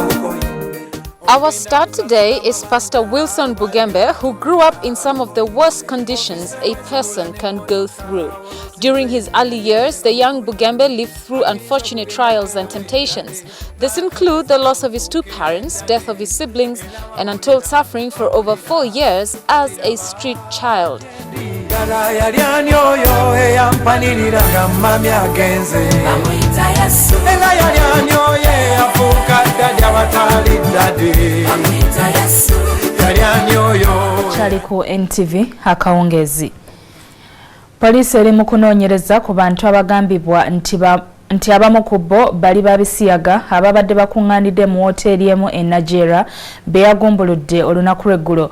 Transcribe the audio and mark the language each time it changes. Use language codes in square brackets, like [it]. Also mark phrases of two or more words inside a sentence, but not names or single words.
[en] Our star today is Pastor Wilson Bugembe, who grew up in some of the worst conditions a person can go through. During his early years, the young Bugembe lived through unfortunate trials and temptations. This include the loss of his two parents, death of his siblings, and untold suffering for over 4 years as a street child. [lg] Kyali ku NTV Akawungeezi. Poliisi eri mu kunoonyereza ku bantu abagambibwa nti nti abamu ku bo bali babisiyaga ababadde bakungaanidde mu woteeri emu e Nigeria beyagumbuludde olunaku lw'eggulo.